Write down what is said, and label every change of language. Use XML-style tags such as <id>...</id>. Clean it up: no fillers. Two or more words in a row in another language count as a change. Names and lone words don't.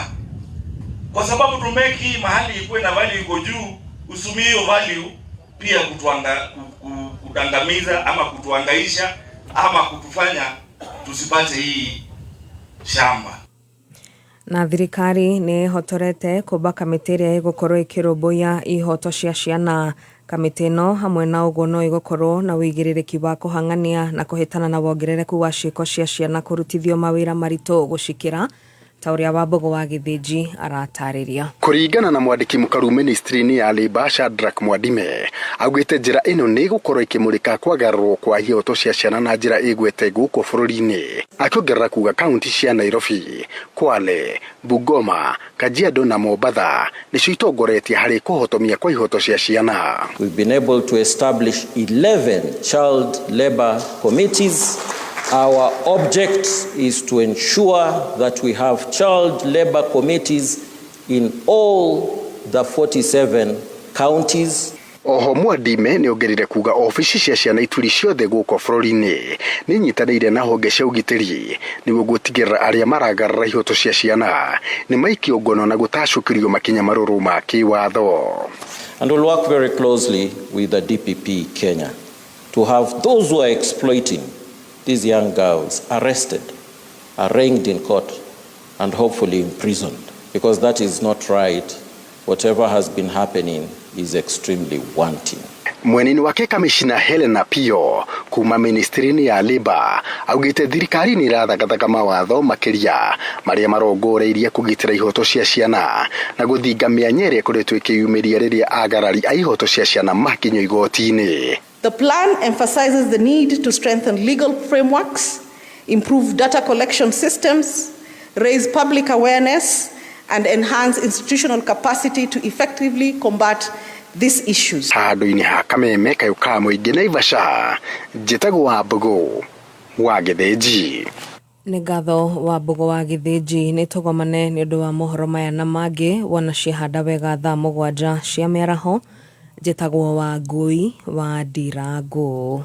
<sw>Kwa sababu tumeki mahali ikuwe na value iko juu, usumie hiyo value pia kutangamiza ama kutuangaisha ama kutufanya tusipate hii shamba.</sw> <ki>Na thirikari nĩ hotorete kũmba kamĩtĩ ĩrĩa ĩgũkorwo ĩkĩrũmbũiya ihoto cia ciana. Kamĩtĩ ĩno hamwe na ũguo no ĩgũkorwo na wĩigĩrĩrĩki wa kũhang'ania na kũhĩtana na wongerereku wa ciĩko cia ciana kũrutithio mawĩra maritũ gũcikĩra, ta ũrĩa Wambũgũ wa Gĩthĩnji aratarĩria. Kũringana na mwandĩki mũkaru ministry-inĩ ya Labour Shadrack Mwadime, augĩte njĩra ĩno nĩ ĩgũkorwo ĩkĩmũrĩka kwagarũrwo kwa ihoto cia ciana na njĩra ĩgwete gũkũ bũrũri-inĩ, akĩongerera kuga kaunti cia Nairobi, Kwale, Bungoma, Kajiado na Mombasa nĩcio itongoretie harĩ kũhotomia kwa ihoto cia ciana.</ki> <en>We've been able to establish 11 child labor committees. Our object is to ensure that we have child labor committees in all the 47 counties.</en> <ki>Oho Mwadime nĩ ongerire kuga ofici cia ciana ituri ciothe gũkũ bũrũri-inĩ nĩ nyitanĩire na honge cia ũgitĩri nĩguo gũtigĩrĩra arĩa maragarũra ihoto cia ciana nĩ maikio ngono na gũtacũkĩrio makinya marũrũ ma kĩwatho.</ki> <en>And we'll work very closely with the DPP Kenya to have those who are exploiting these young girls arrested, arraigned in court, and hopefully imprisoned, because that is not right. Whatever has been happening is extremely wanting.</en> <ki>Mwenini wake Kamishina Helena Pio kuma ministry-inĩ ya Labour augĩte thirikari nĩ ĩrathagathaga mawatho makĩria marĩa marongoreirie kũgitĩra ihoto cia ciana na gũthinga mĩanya ĩrĩa ĩkoretwo ĩkĩyumĩria rĩrĩa agarari a ihoto cia ciana makinyio igoti-inĩ.</ki> <en>The plan emphasizes the need to strengthen legal frameworks, improve data collection systems, raise public awareness, and enhance institutional capacity to effectively combat these issues.</en> <ki>Handũ-inĩ ha Kameme kayũka mũingĩ Naivasha, njĩtagwo Wambũgũ wa Gĩthĩnji. Nĩ ngatho Wambũgũ wa Gĩthĩnji. Nĩ tũgomane nĩ ũndũ wa mohoro maya na mangĩ wona cihanda wega thaa 7 cia mĩaraho. Njĩtagwo Wangui wa Ndirango.</ki>